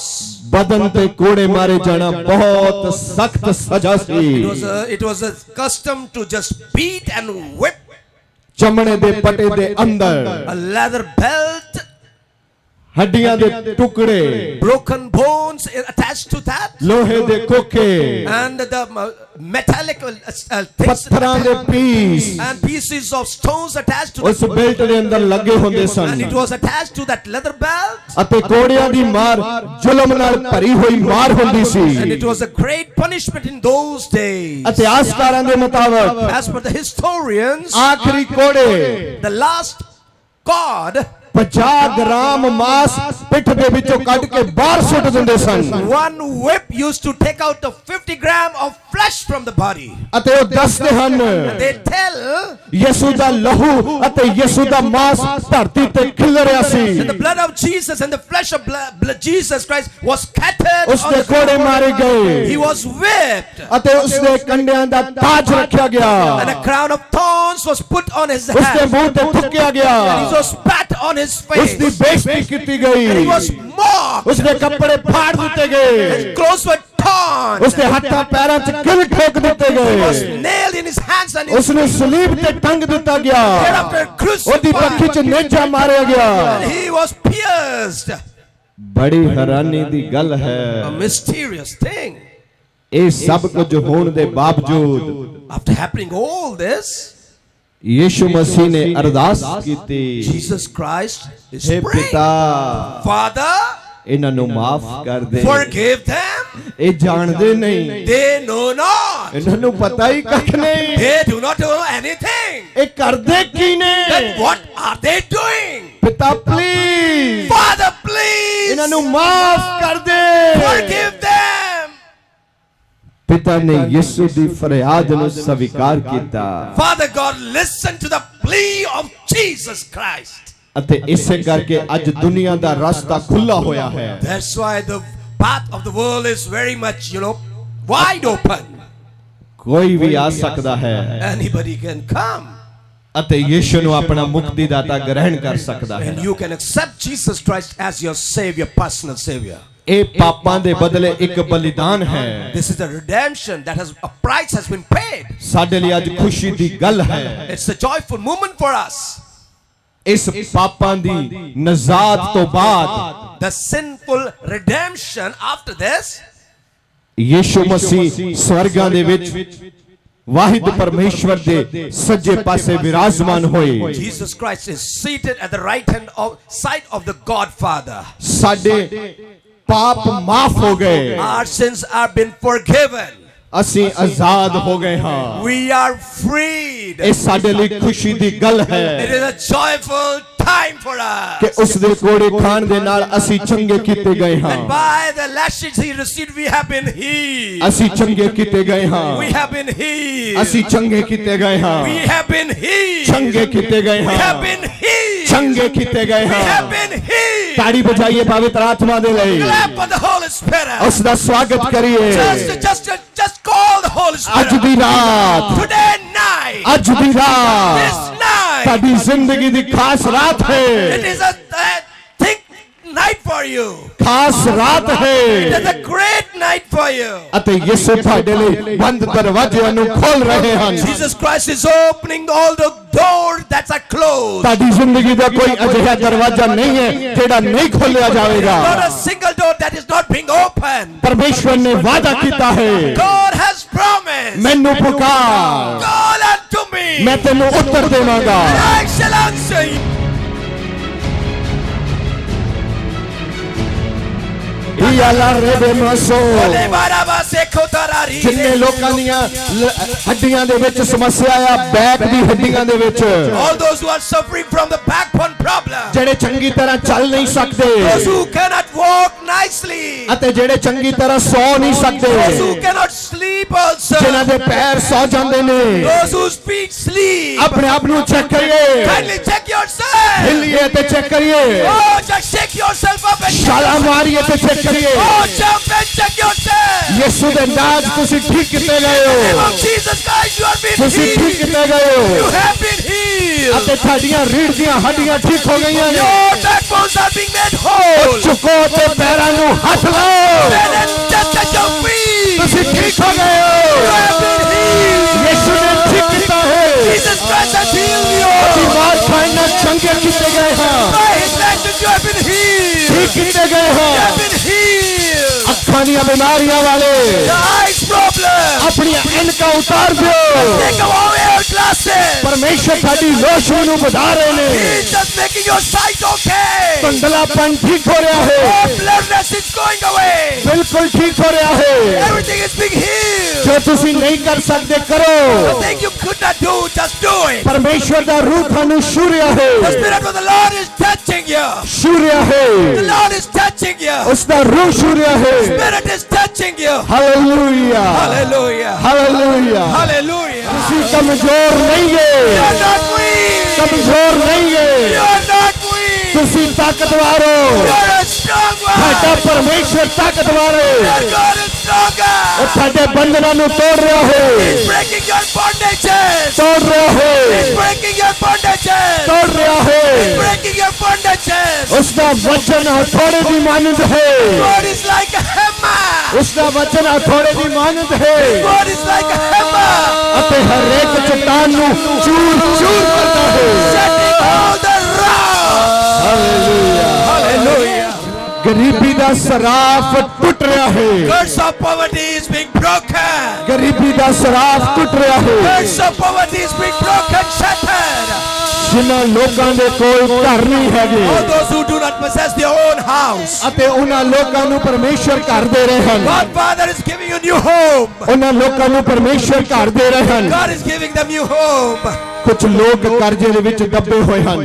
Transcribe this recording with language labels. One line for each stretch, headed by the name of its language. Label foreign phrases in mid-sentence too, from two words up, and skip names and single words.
Punjabi: बदन ते कोड़े मारे जाना बहुत सख्त सजा सी
English: it was a custom to just beat and whip.
Punjabi: चमड़े दे पटे दे अंदर
English: A leather belt,
Punjabi: हड्डियां दे टुकड़े
English: broken bones attached to that,
Punjabi: लोहे दे खोखे
English: and the metallic things
Punjabi: पत्थरां दे पीस
English: and pieces of stones attached to
Punjabi: उस
English: that.
Punjabi: बेल्ट दे अंदर लगे होंदे
English: And it
Punjabi: सन
English: was attached to that leather belt.
Punjabi: अते कोड़ियां दी मार जुल्म नाल भरी हुई मार हुंदी
English: And it
Punjabi: सी
English: was a great punishment in those days.
Punjabi: इतिहासकारां दे मुताबिक
English: As per the historians,
Punjabi: आखिरी कोड़े
English: the last God,
Punjabi: 50 ग्राम मांस पिठ दे विचों कट के बाहर सुट दिंदे सन
English: one whip used to take out the 50 gram of flesh from the body.
Punjabi: अते ओ दसदे हन
English: They tell
Punjabi: यीशु दा लहू अते यीशु दा मांस धरती ते खिल रिहा सी
English: that the blood of Jesus and the flesh of blood Jesus Christ was scattered on
Punjabi: उसदे
English: the
Punjabi: कोड़े
English: ground.
Punjabi: मारे गए
English: He was whipped
Punjabi: अते उसदे कंडियां दा ताज रखा गया
English: and a crown of thorns was put on his
Hindi: उसके
English: head.
Punjabi: मुंह ते थुकिया
English: And he
Punjabi: गया
English: was spat on his face.
Hindi: उसकी बेइज्जती की
English: And
Hindi: गई
English: he was mocked.
Hindi: उसके कपड़े फाड़ दिए गए
English: Clothes were torn.
Punjabi: उसके हाथों पैरों च किल ठोक दिए
English: He was
Punjabi: गए
English: nailed in his hands and his
Punjabi: उसने सलीब ते टंग दिता गया
English: thereafter
Punjabi: ओदी पक्खी च
English: crucified.
Punjabi: नेजा मारया गया
English: And he was pierced.
Punjabi: बड़ी हैरानी दी गल
English: A
Punjabi: है
English: mysterious thing.
Punjabi: ये सब कुछ होने दे बावजूद
English: After happening all this,
Hindi: यीशु मसीह ने अरदास की थी
English: Jesus Christ is
Punjabi: हे
English: praying,
Punjabi: पिता
English: Father,
Punjabi: इन्हां नु माफ कर दे
English: forgive them.
Punjabi: ये जानदे नहीं
English: They know not.
Punjabi: इन्हां नु पता ही कख नहीं
English: They do not know anything.
Punjabi: ये करदे की ने
English: Then what are they doing?
Punjabi: पिता प्लीज
English: Father, please
Punjabi: इन्हां नु माफ कर दे
English: forgive them.
Punjabi: पिता ने यीशु दी फरियाद नु स्वीकार कीता
English: Father God, listen to the plea of Jesus Christ.
Punjabi: ਅਤੇ ਇਸੇ ਕਰਕੇ ਅੱਜ ਦੁਨੀਆ ਦਾ ਰਸਤਾ ਖੁੱਲਾ ਹੋਇਆ ਹੈ
English: That's why the path of the world is very much, wide open.
Punjabi: ਕੋਈ ਵੀ ਆ ਸਕਦਾ ਹੈ
English: Anybody can come.
Punjabi: ਅਤੇ ਯੀਸ਼ੂ ਨੂੰ ਆਪਣਾ ਮੁਕਤੀਦਾਤਾ ਗ੍ਰਹਿਣ ਕਰ ਸਕਦਾ ਹੈ
English: And you can accept Jesus Christ as your Savior, personal Savior.
Punjabi: ਇਹ ਪਾਪਾਂ ਦੇ ਬਦਲੇ ਇੱਕ ਬਲੀਦਾਨ ਹੈ
English: This is a redemption that has a price has been paid.
Punjabi: ਸਾਡੇ ਲਈ ਅੱਜ ਖੁਸ਼ੀ ਦੀ ਗੱਲ ਹੈ
English: It's a joyful moment for us.
Punjabi: ਇਸ ਪਾਪਾਂ ਦੀ ਨਜ਼ਾਤ ਤੋਂ ਬਾਅਦ
English: The sinful redemption after this,
Punjabi: ਯੀਸ਼ੂ ਮਸੀਹ ਸਵਰਗਾਂ ਦੇ ਵਿੱਚ ਵਾਹਿਦ ਪਰਮੇਸ਼ਵਰ ਦੇ ਸੱਜੇ ਪਾਸੇ ਵਿਰਾਜਮਾਨ ਹੋਏ
English: Jesus Christ is seated at the right hand side of the Godfather.
Punjabi: ਸਾਡੇ ਪਾਪ ਮਾਫ ਹੋ ਗਏ
English: Our sins are been forgiven.
Punjabi: ਅਸੀਂ ਆਜ਼ਾਦ ਹੋ ਗਏ ਹਾਂ
English: We are freed.
Punjabi: ਇਹ ਸਾਡੇ ਲਈ ਖੁਸ਼ੀ ਦੀ ਗੱਲ
English: It
Punjabi: ਹੈ
English: is a joyful time for
Punjabi: ਕਿ
English: us.
Punjabi: ਉਸ ਦੇ ਕੋੜੇ ਖਾਣ ਦੇ ਨਾਲ ਅਸੀਂ ਚੰਗੇ ਕੀਤੇ ਗਏ ਹਾਂ
English: And by the lashes he received, we have been healed.
Punjabi: ਅਸੀਂ ਚੰਗੇ ਕੀਤੇ ਗਏ ਹਾਂ
English: We have been healed.
Punjabi: ਅਸੀਂ ਚੰਗੇ ਕੀਤੇ ਗਏ ਹਾਂ
English: We have been healed.
Punjabi: ਚੰਗੇ ਕੀਤੇ ਗਏ
English: We have
Punjabi: ਹਾਂ
English: been healed.
Punjabi: ਚੰਗੇ ਕੀਤੇ ਗਏ
English: We have
Punjabi: ਹਾਂ
English: been healed.
Punjabi: ਤਾੜੀ ਬਜਾਈਏ ਪਵਿੱਤਰ ਆਤਮਾ ਦੇ ਲਈ
English: Clap for the Holy Spirit.
Punjabi: ਉਸ ਦਾ ਸਵਾਗਤ ਕਰੀਏ
English: Just call the Holy
Punjabi: ਅੱਜ
English: Spirit.
Punjabi: ਦੀ ਰਾਤ
English: Today night.
Punjabi: ਅੱਜ ਦੀ ਰਾਤ
English: This night.
Punjabi: ਤੁਹਾਡੀ ਜ਼ਿੰਦਗੀ ਦੀ ਖਾਸ ਰਾਤ
English: It
Punjabi: ਹੈ
English: is a thick night for you.
Punjabi: ਖਾਸ ਰਾਤ
English: It
Punjabi: ਹੈ
English: is a great night for you.
Punjabi: ਅਤੇ ਯਿਸੂ ਤੁਹਾਡੇ ਲਈ ਬੰਦ ਦਰਵਾਜ਼ਿਆਂ ਨੂੰ ਖੋਲ ਰਹੇ ਹਨ
English: Jesus Christ is opening all the doors that are closed.
Punjabi: ਤੁਹਾਡੀ ਜ਼ਿੰਦਗੀ ਦਾ ਕੋਈ ਅਜਿਹਾ ਦਰਵਾਜ਼ਾ ਨਹੀਂ ਹੈ ਜਿਹੜਾ ਨਹੀਂ ਖੋਲਿਆ ਜਾਵੇਗਾ
English: Not a single door that is not being opened.
Punjabi: ਪਰਮੇਸ਼ਵਰ ਨੇ ਵਾਅਦਾ ਕੀਤਾ ਹੈ
English: God has promised.
Punjabi: ਮੈਨੂੰ ਪੁਕਾਰ
English: Call unto me.
Punjabi: ਮੈਂ ਤੈਨੂੰ ਉੱਤਰ ਦੇਵਾਂਗਾ
English: And I shall answer you. ਯਾਲਾ ਰੇਬੇ ਮਸੋ Ole baraba seko tarari.
Punjabi: ਜਿੰਨੇ ਲੋਕਾਂ ਦੀਆਂ ਹੱਡੀਆਂ ਦੇ ਵਿੱਚ ਸਮੱਸਿਆ ਆ ਬੈਕ ਦੀ ਹੱਡੀਆਂ ਦੇ ਵਿੱਚ
English: All those who are suffering from the backbone problem.
Punjabi: ਜਿਹੜੇ ਚੰਗੀ ਤਰ੍ਹਾਂ ਚੱਲ ਨਹੀਂ ਸਕਦੇ
English: Those who cannot walk nicely.
Punjabi: ਅਤੇ ਜਿਹੜੇ ਚੰਗੀ ਤਰ੍ਹਾਂ ਸੌ ਨਹੀਂ ਸਕਦੇ
English: Those who cannot sleep also.
Punjabi: ਜਿਨ੍ਹਾਂ ਦੇ ਪੈਰ ਸੌ ਜਾਂਦੇ ਨੇ
English: Those whose feet sleep.
Punjabi: ਆਪਣੇ ਆਪ ਨੂੰ ਚੈੱਕ ਕਰੀਏ
English: Kindly check yourself.
Punjabi: ਹਿੱਲੀਏ ਤੇ ਚੈੱਕ ਕਰੀਏ
English: Oh, just shake yourself up and check.
Punjabi: ਛਾਲਾ ਮਾਰੀਏ ਤੇ ਚੈੱਕ ਕਰੀਏ
English: Oh, jump and check yourself.
Punjabi: ਯਿਸੂ ਦੇ ਨਾਮ 'ਚ ਤੁਸੀਂ ਠੀਕ ਕੀਤੇ ਗਏ
English: In the name
Punjabi: ਹੋ
English: of Jesus Christ, you are being
Punjabi: ਤੁਸੀਂ ਠੀਕ
English: healed.
Punjabi: ਕੀਤੇ ਗਏ
English: You
Punjabi: ਹੋ
English: have been healed.
Punjabi: ਅਤੇ ਤੁਹਾਡੀਆਂ ਰੀੜ੍ਹ ਦੀਆਂ ਹੱਡੀਆਂ ਠੀਕ ਹੋ ਗਈਆਂ ਨੇ
English: Your backbones are being made whole.
Punjabi: ਝੁਕੋ ਤੇ ਪੈਰਾਂ ਨੂੰ ਹੱਥ ਲਾਓ
English: Bend and touch at your feet.
Punjabi: ਤੁਸੀਂ ਠੀਕ ਹੋ ਗਏ
English: You
Punjabi: ਹੋ
English: have been healed.
Punjabi: ਯਿਸੂ ਨੇ ਠੀਕ ਕੀਤਾ ਹੈ
English: Jesus Christ has healed you.
Punjabi: ਬਿਮਾਰ ਖਾਨਾ ਚੰਗੇ ਕੀਤੇ ਗਏ ਹਾਂ
English: By His stripes you have been healed.
Punjabi: ਠੀਕ ਕੀਤੇ ਗਏ
English: You
Punjabi: ਹਾਂ
English: have been healed.
Punjabi: ਅੱਖਾਂ ਦੀਆਂ ਬਿਮਾਰੀਆਂ ਵਾਲੇ
English: The eyes problem.
Punjabi: ਆਪਣੀਆਂ ਐਨਕਾਂ ਉਤਾਰ ਦਿਓ
English: Take away your glasses.
Punjabi: ਪਰਮੇਸ਼ਰ ਸਾਡੀ ਰੋਸ਼ਨੀ ਨੂੰ ਵਧਾ ਰਹੇ ਨੇ
English: He's just making your sight okay.
Punjabi: ਧੁੰਦਲਾਪਨ ਠੀਕ ਹੋ ਰਿਹਾ ਹੈ
English: All blurriness is going away.
Punjabi: ਬਿਲਕੁਲ ਠੀਕ ਹੋ ਰਿਹਾ ਹੈ
English: Everything is being healed.
Punjabi: ਜੋ ਤੁਸੀਂ ਨਹੀਂ ਕਰ ਸਕਦੇ
English: The
Punjabi: ਕਰੋ
English: thing you could not do, just do it.
Punjabi: ਪਰਮੇਸ਼ਰ ਦਾ ਰੂਹ ਤੁਹਾਨੂੰ ਛੂ ਰਿਹਾ
English: The
Punjabi: ਹੈ
English: Spirit of the Lord is touching you.
Punjabi: ਛੂ ਰਿਹਾ
English: The
Punjabi: ਹੈ
English: Lord is touching you.
Punjabi: ਉਸ ਦਾ ਰੂਹ ਛੂ ਰਿਹਾ ਹੈ
English: Spirit is touching you.
Punjabi: ਹਾਲੇਲੂਇਆ
English: Hallelujah.
Punjabi: ਹਾਲੇਲੂਇਆ
English: Hallelujah.
Punjabi: ਤੁਸੀਂ ਕਮਜ਼ੋਰ ਨਹੀਂ
English: You
Punjabi: ਹੈ
English: are not weak.
Punjabi: ਕਮਜ਼ੋਰ ਨਹੀਂ
English: You
Punjabi: ਹੈ
English: are not weak.
Punjabi: ਤੁਸੀਂ ਤਾਕਤਵਰ
English: You
Punjabi: ਹੋ
English: are a strong
Punjabi: ਸਾਡਾ
English: one.
Punjabi: ਪਰਮੇਸ਼ਰ ਤਾਕਤਵਰ ਹੈ
English: Your God is stronger.
Punjabi: ਉਹ ਸਾਡੇ ਬੰਧਨਾਂ ਨੂੰ ਤੋੜ ਰਿਹਾ ਹੈ
English: He's breaking your bondages.
Punjabi: ਤੋੜ ਰਿਹਾ ਹੈ
English: He's breaking your bondages.
Punjabi: ਤੋੜ ਰਿਹਾ ਹੈ
English: Breaking your bondages.
Punjabi: ਉਸ ਦਾ ਵਚਨ ਹਥੌੜੇ ਦੀ ਮਾਨੰਦ ਹੈ
English: God is like a hammer.
Punjabi: ਉਸ ਦਾ ਵਚਨ ਹਥੌੜੇ ਦੀ ਮਾਨੰਦ ਹੈ
English: God is like a hammer.
Punjabi: ਅਤੇ ਹਰੇਕ ਚਟਾਨ ਨੂੰ ਚੂਰ ਚੂਰ ਕਰਦਾ ਹੈ
English: Shutting all the rocks.
Punjabi: ਹਾਲੇਲੂਇਆ
English: Hallelujah.
Punjabi: ਗਰੀਬੀ ਦਾ ਸਰਾਫ ਟੁੱਟ ਰਿਹਾ ਹੈ
English: Curse of poverty is being broken.
Punjabi: ਗਰੀਬੀ ਦਾ ਸਰਾਫ ਟੁੱਟ ਰਿਹਾ ਹੈ
English: Curse of poverty is being broken, shattered.
Punjabi: ਜਿਨ੍ਹਾਂ ਲੋਕਾਂ ਦੇ ਕੋਲ ਘਰ ਨਹੀਂ ਹੈਗੇ
English: All those who do not possess their own house.
Punjabi: ਅਤੇ ਉਹਨਾਂ ਲੋਕਾਂ ਨੂੰ ਪਰਮੇਸ਼ਰ ਘਰ ਦੇ ਰਹੇ ਹਨ
English: God Father is giving you new home.
Punjabi: ਉਹਨਾਂ ਲੋਕਾਂ ਨੂੰ ਪਰਮੇਸ਼ਰ ਘਰ ਦੇ ਰਹੇ ਹਨ
English: God is giving them new home.
Punjabi: ਕੁਝ ਲੋਕ ਕਰਜ਼ੇ ਦੇ ਵਿੱਚ ਦੱਬੇ ਹੋਏ ਹਨ